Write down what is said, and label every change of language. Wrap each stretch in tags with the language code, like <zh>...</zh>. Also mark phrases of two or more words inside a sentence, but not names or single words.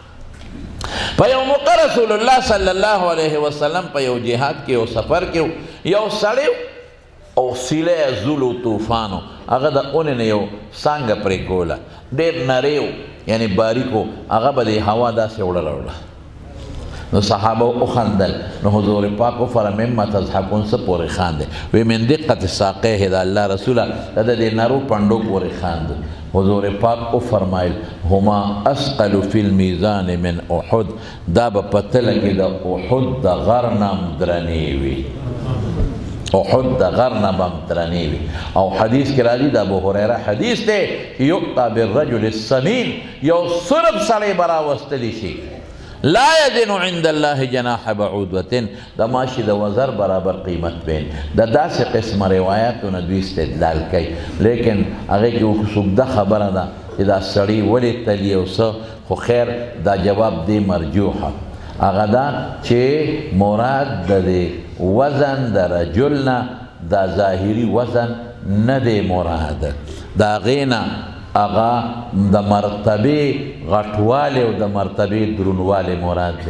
<ps>په یو موقع رسول الله</ps> <ar>صلی الله علیه وسلم</ar> <ps>په یو جهاد کې یو سفر کې یو سړی او سیلی زول و طوفانو، هغه د اونې نه یو څانګه پرې کوله، ډېر نری یعنی باریکو، هغه به د هوا داسې وړله. نو صحابه وخندل، نو حضور پاک وفرمایل</ps> <ar>مما تضحکون</ar> <ps>څه پورې خاندې؟</ps> <ar>وی من دقت ساقیه</ar> <ps>د الله رسوله د دې نرو پنډو پورې خاندل. حضور پاک وفرمایل</ps> <ar>هما اسقل فی المیزان من احد،</ar> <ps>دا به په تله کې د احد د غر نه درنې وي، احد د غر نه به درنې وي. او حدیث کې راځي د ابوهریره حدیث دی</ps> <ar>یؤتی بالرجل السمین،</ar> <ps>یو سرب سړی به راوستلی شي</ps> <ar>لا یزن عند الله جناح بعوضة،</ar> <ps>د ماشي د وزر برابر قیمت بین. د داسې قسم روایاتو نه دوی استدلال کوي، لیکن هغې کې څوک خبره ده چې دا سړی ولې تلي او څه، خو خیر دا جواب دی مرجوحه، هغه دا چې مراد د دې وزن د رجل نه دا ظاهري وزن نه دی مراد، د هغې نه هغه د مرتبې غټوالی او د مرتبې درونوالی مراد دی.</ps>